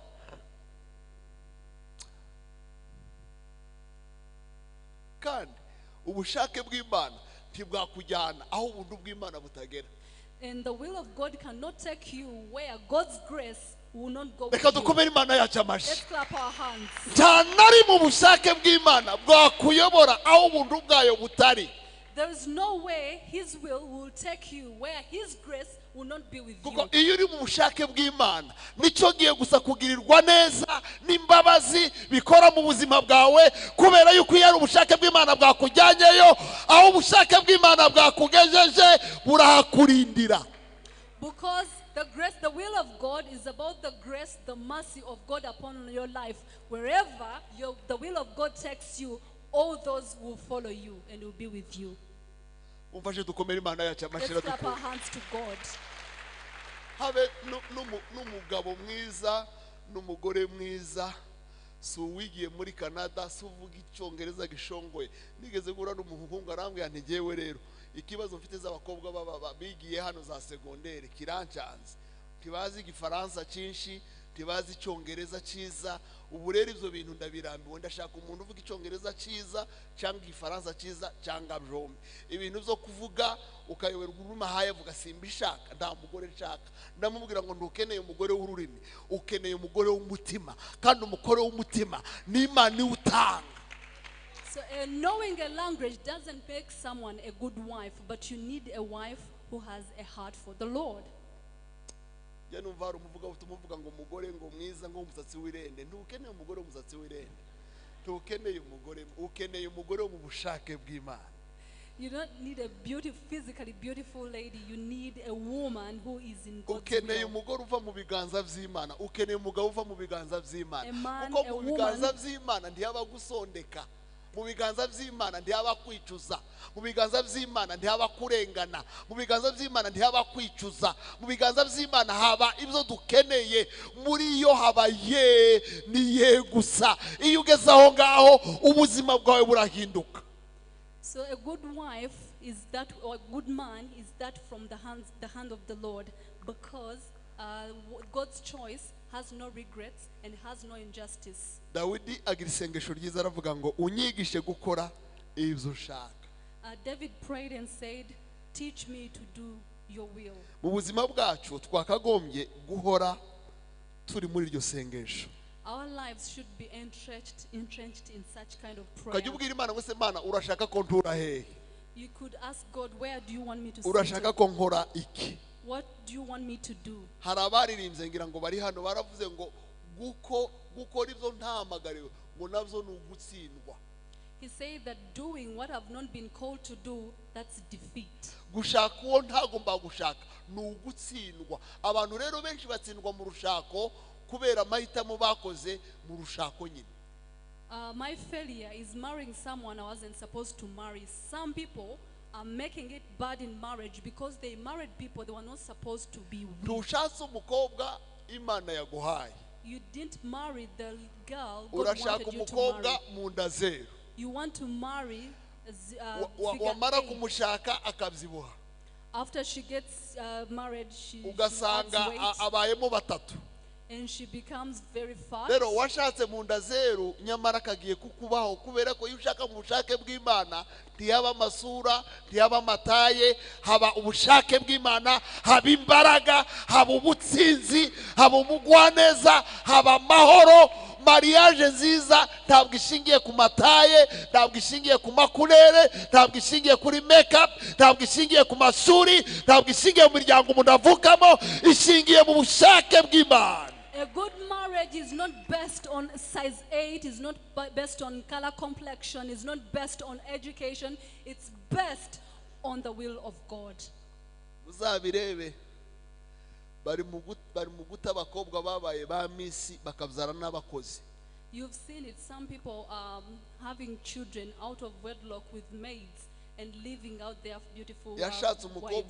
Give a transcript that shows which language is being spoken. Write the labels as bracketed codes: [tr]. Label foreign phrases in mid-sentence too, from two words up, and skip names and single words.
[en] And the will of God cannot take you where God's grace will not go with you. Let's clap our hands. There is no way His will take you where His grace will not be with you. [rw] Iyo uri mu bushake bw'Imana nicyo giye gusa kugirirwa neza n'imbabazi bikora mu buzima bwawe, kubera yuko iyo ari ubushake bw'Imana bwakujyanyeyo, aho ubushake bw'Imana bwakugejeje burahakurindira. [en] Because the grace, the will of God is about the grace, the mercy of God upon your life. Wherever the will of God takes you, all those will follow you and will be with you. Let's clap our hands to God. [rw] Habe n'umugabo mwiza n'umugore mwiza, si uwigiye muri Canada, si uvuga icyongereza gishongoye. Nigeze gura n'umuhungu arambwira nti ngewe rero ikibazo mfite z'abakobwa baba bigiye hano za secondaire kirancanze, tibazi igifaransa cyinshi, tibazi icyongereza cyiza. Ubu rero ibyo bintu ndabirambiwe, ndashaka umuntu uvuga icyongereza cyiza cyangwa igifaransa cyiza cyangwa byombi. Ibintu byo kuvuga ukayoberwa ururimi ahaye avuga simbishaka, nta mugore nshaka. Ndamubwira ngo ndukeneye umugore w'ururimi, ukeneye umugore w'umutima, kandi umugore w'umutima ni Imana utanga. [en] So knowing a language doesn't make someone a good wife, but you need a wife who has a heart for the Lord. [rw] Numva umuvuga utumuvuga ngo umugore ngo mwiza ngo umusatsi w'irende, ntukeneye umugore w'umusatsi w'irende, ntukeneye umugore, ukeneye umugore wo mu bushake bw'Imana. [en] You don't need a physically beautiful lady, you need a woman who is in God's [rw] ukeneye [en] will. [rw] umugore uva mu biganza by'Imana, ukeneye umugabo uva mu biganza by'Imana. [en] A man, [rw] Kuko [en] a [rw] mu biganza by'Imana ntiyaba gusondeka, mu biganza by'Imana ntiyaba kwicuza, mu biganza by'Imana ntiyaba kurengana, mu biganza by'Imana ntiyaba kwicuza, mu biganza by'Imana haba ibyo dukeneye, muri yo haba ye ni ye gusa. Iyo ugeze aho ngaho ubuzima bwawe burahinduka. [en] So a good wife is that, or a good man is that from the hand of the Lord, because God's choice has no regrets and has no injustice. [rw] Dawidi agira isengesho ryiza aravuga ngo unyigishe gukora ibyo ushaka. [en] David prayed and said, teach me to do your will. [rw] Mu buzima bwacu twakagombye guhora turi muri iryo sengesho. [en] Our lives should be entrenched in such kind of prayer. [rw] Kajya ubwira Imana ngo se Mana urashaka ko ntura hehe? [en] You could ask God, where do you want me to [rw] urashaka ko nkora iki? [en] What do you want me to do? [rw] Hari abaririmbye ngira ngo bari hano baravuze ngo gukora ibyo ntahamagariwe ngo nabyo ni ugutsindwa. [en] He said that doing what I've not been called to do, that's defeat. [rw] gushaka uwo ntagomba gushaka ni ugutsindwa. Abantu rero benshi batsindwa mu rushako kubera amahitamo bakoze mu rushako nyine. [en] My failure is marrying someone I wasn't supposed to marry. Some people are making it bad in marriage because they married people they were not supposed to be with. [rw] Ntushatse umukobwa Imana yaguhaye. [en] You didn't marry the girl God [rw] Urashaka [en] wanted you to [rw] umukobwa [en] marry. [rw] mu nda zero. [en] You want to marry [rw] Wamara [en] figure eight. [rw] kumushaka akabyibuha. [en] After she gets married, she adds [rw] Ugasanga [en] weight [rw] abayemo batatu. [en] and she becomes very fat. [rw] Rero washatse mu nda zero nyamara kagiye kukubaho kubera ko iyo ushaka mu bushake bw'Imana ntiyaba amasura ntiyaba amataye haba ubushake bw'Imana haba imbaraga haba ubutsinzi haba umugwaneza haba amahoro. Mariage nziza ntabwo ishingiye ku mataye, ntabwo ishingiye ku makurere, ntabwo ishingiye kuri makeup, ntabwo ishingiye ku masuri, ntabwo ishingiye mu miryango umuntu avukamo, ishingiye mu bushake bw'Imana. [en] A good marriage is not based on size 8, is not based on color complexion, is not based on education, it's based on the will of God. [rw] Muzabirebe bari mu guta abakobwa babaye ba misi bakabyara n'abakozi. [en] You've seen it, some people having children out of wedlock with maids and living out their beautiful [rw] Yashatse umukobwa